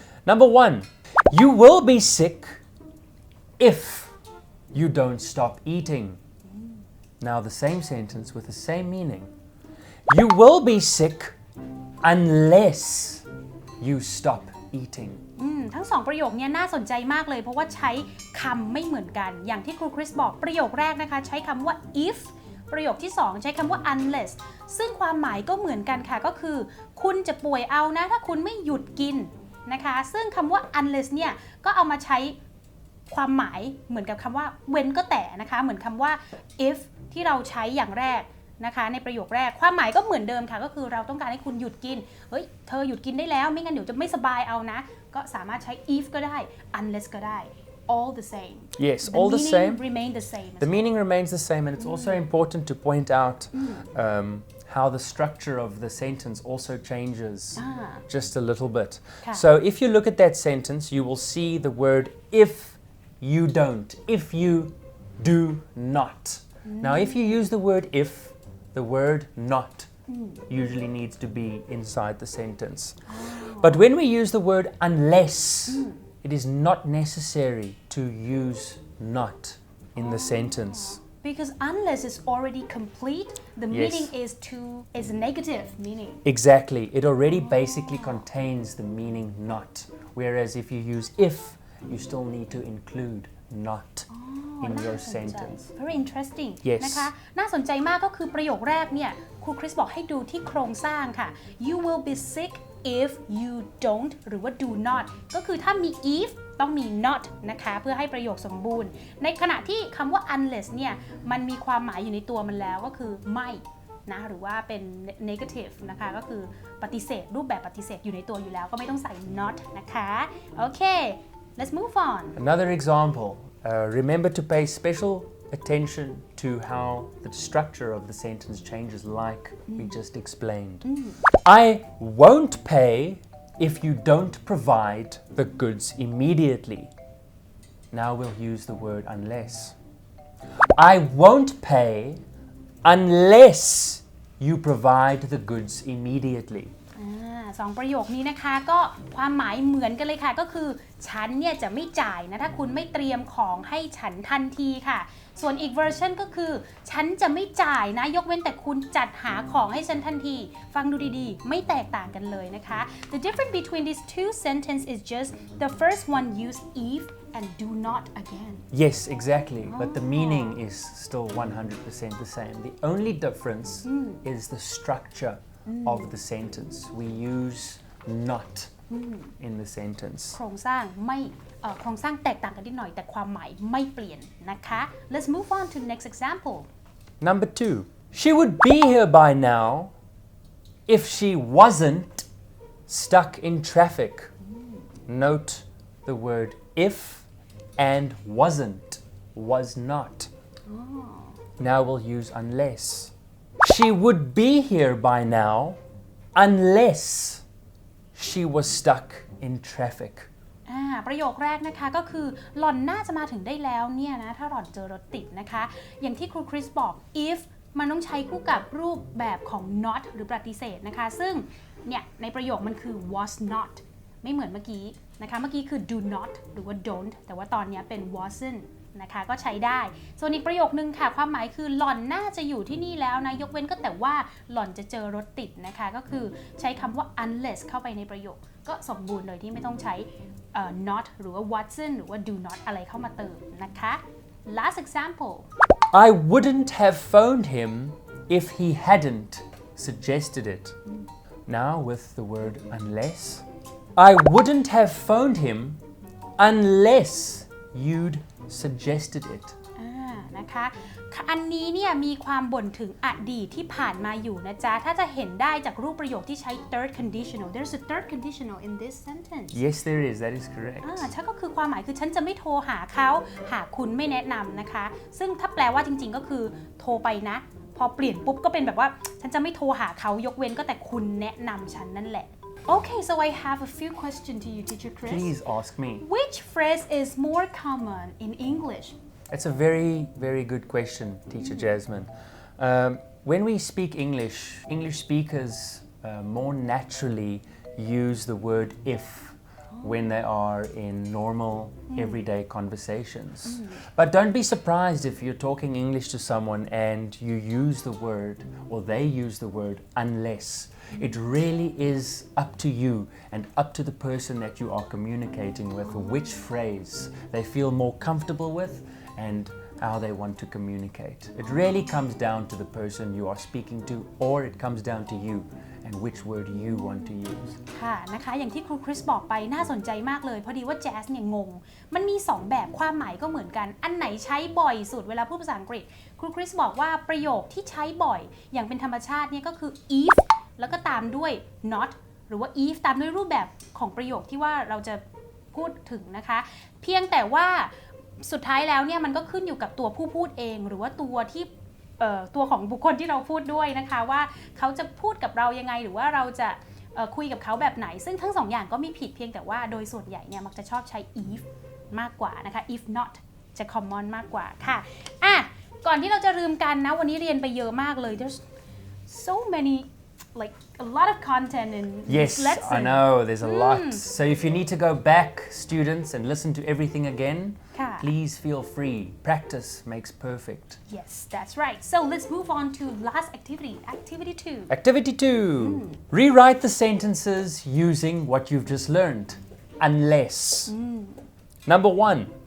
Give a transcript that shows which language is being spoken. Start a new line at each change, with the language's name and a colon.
English: Number 1, you will be sick if you don't stop eating. Now the same sentence with the same meaning. You will be sick unless you stop eating.
Thai: ทั้ง2ประโยคนี้น่าสนใจมากเลยเพราะว่าใช้คำไม่เหมือนกันอย่างที่ครูคริสบอกประโยคแรกนะคะใช้คำว่า if ประโยคที่2ใช้คำว่า unless ซึ่งความหมายก็เหมือนกันค่ะก็คือคุณจะป่วยเอานะถ้าคุณไม่หยุดกินนะคะซึ่งคำว่า unless เนี่ยก็เอามาใช้ ความหมายเหมือนกับคำว่าเว้นก็แต่นะคะเหมือนคำว่า if ที่เราใช้อย่างแรกนะคะในประโยคแรกความหมายก็เหมือนเดิมค่ะก็คือเราต้องการให้คุณหยุดกินเฮ้ยเธอหยุดกินได้แล้วไม่งั้นเดี๋ยวจะไม่สบายเอานะก็สามารถใช้ if ก็ได้ unless ก็ได้
English: all the same Yes, all the same. remain the same The meaning remains the same, and it's also important to point out how the structure of the sentence also changes just a little bit. So if you look at that sentence, you will see the word if you don't, if you do not. Now if you use the word if, the word not usually needs to be inside the sentence. But when we use the word unless, it is not necessary to use not in the sentence. Because unless is already complete, the meaning is negative meaning. Exactly. It already basically contains the meaning not. Whereas if you use if, you still need to include not in your sentence. Very interesting. Yes.
Thai: นะคะน่าสนใจมากก็คือประโยคแรกเนี่ยครูคริสบอกให้ดูที่โครงสร้างค่ะ
English: You will be sick if you don't
Thai: หรือว่า do not ก็คือถ้ามี if ต้องมี not นะคะเพื่อให้ประโยคสมบูรณ์ในขณะที่คำว่า unless เนี่ยมันมีความหมายอยู่ในตัวมันแล้วก็คือไม่นะหรือว่าเป็น negative นะคะก็คือปฏิเสธรูปแบบปฏิเสธอยู่ในตัวอยู่แล้วก็ไม่ต้องใส่ not นะคะโอเค
English: let's move on Another example, remember to pay special attention to how the structure of the sentence changes like we just explained. I won't pay if you don't provide the goods immediately. Now we'll use the word unless. I won't pay unless you provide the goods immediately.
Thai: สองประโยคนี้นะคะก็ความหมายเหมือนกันเลยค่ะก็คือฉันเนี่ยจะไม่จ่ายนะถ้าคุณไม่เตรียมของให้ฉันทันทีค่ะส่วนอีกเวอร์ชันก็คือฉันจะไม่จ่ายนะยกเว้นแต่คุณจัดหาของให้ฉันทันทีฟังดูดีๆไม่แตกต่างกันเลยนะคะ
English: The difference between these two sentences is just the first one use if and do not again Yes, exactly. But the meaning is still 100% the same. The only difference is the structure of the sentence. We use not in the sentence.
Thai: โครงสร้างแตกต่างกันนิดหน่อยแต่ความหมายไม่เปลี่ยนนะคะ
English: Let's move on to the next example Number 2. She would be here by now if she wasn't stuck in traffic. Note the word if and wasn't, was not. Now we'll use unless. She would be here by now unless she was stuck in traffic.
Thai: ประโยคแรกนะคะก็คือหล่อนน่าจะมาถึงได้แล้วเนี่ยนะถ้าหล่อนเจอรถติดนะคะอย่างที่ครูคริสบอก if มันต้องใช้คู่กับรูปแบบของ not หรือปฏิเสธนะคะซึ่ง เนี่ยในประโยคมันคือ was not ไม่เหมือนเมื่อกี้นะคะเมื่อกี้คือ do not หรือว่า don't แต่ว่าตอนนี้เป็น wasn't นะคะก็ใช้ได้ส่วนอีกประโยคนึงค่ะความหมายคือหล่อนน่าจะอยู่ที่นี่แล้วนะยกเว้นก็แต่ว่าหล่อนจะเจอรถติดนะคะก็คือใช้คำว่า unless เข้าไปในประโยคก็สมบูรณ์โดยที่ไม่ต้องใช้not หรือว่า wasn't หรือว่า do not อะไรเข้ามาเติมนะคะ
English: last example I wouldn't have phoned him if he hadn't suggested it. Now with the word unless. I wouldn't have phoned him unless you'd suggested it.
Thai: นะคะอันนี้เนี่ยมีความบ่นถึงอดีตที่ผ่านมาอยู่นะจ๊ะถ้าจะเห็นได้จากรูปประโยคที่ใช้ third conditional
English: there's a third conditional in this sentence Yes, there is. That is correct.
Thai: ใช่ก็คือความหมายคือฉันจะไม่โทรหาเขาหากคุณไม่แนะนำนะคะซึ่งถ้าแปลว่าจริงๆก็คือโทรไปนะพอเปลี่ยนปุ๊บก็เป็นแบบว่าฉันจะไม่โทรหาเขายกเว้นก็แต่คุณแนะนำฉันนั่นแหละ
English: Okay, so I have a few questions to you, Teacher Chris. Please ask me. Which phrase is more common in English? That's a very, very good question, Teacher Jasmine. When we speak English, English speakers more naturally use the word if when they are in normal, everyday conversations. But don't be surprised if you're talking English to someone and you use the word, or they use the word, unless. It really is up to you and up to the person that you are communicating with which phrase they feel more comfortable with and how they want to communicate. It really comes down to the person you are speaking to, or it comes down to you and which word you want to use.
Thai: ค่ะนะคะอย่างที่ครูคริสบอกไปน่าสนใจมากเลยพอดีว่าแจ๊สเนี่ยงงมันมี2แบบความหมายก็เหมือนกันอันไหนใช้บ่อยสุดเวลาพูดภาษาอังกฤษครูคริสบอกว่าประโยคที่ใช้บ่อยอย่างเป็นธรรมชาติเนี่ยก็คือ if แล้วก็ตามด้วย not หรือว่า if ตามด้วยรูปแบบของประโยคที่ว่าเราจะพูดถึงนะคะเพียงแต่ว่าสุดท้ายแล้วเนี่ยมันก็ขึ้นอยู่กับตัวผู้พูดเองหรือว่าตั วของบุคคลที่เราพูดด้วยนะคะว่าเขาจะพูดกับเรายังไงหรือว่าเราจะคุยกับเขาแบบไหนซึ่งทั้งสองอย่างก็ไม่ผิดเพียงแต่ว่าโดยส่วนใหญ่เนี่ยมักจะชอบใช้ if มากกว่านะคะ if not จะ common มากกว่าค่ะก่อนที่เราจะลืมกันนะวันนี้เรียนไปเยอะมากเลย
English: there's so many like a lot of content in Yes, this lesson. I know, there's a lot. So if you need to go back, students, and listen to everything again, please feel free. Practice makes perfect. Yes, that's right. So let's move on to last activity, activity 2. Activity 2. Rewrite the sentences using what you've just learned. Unless. Number 1.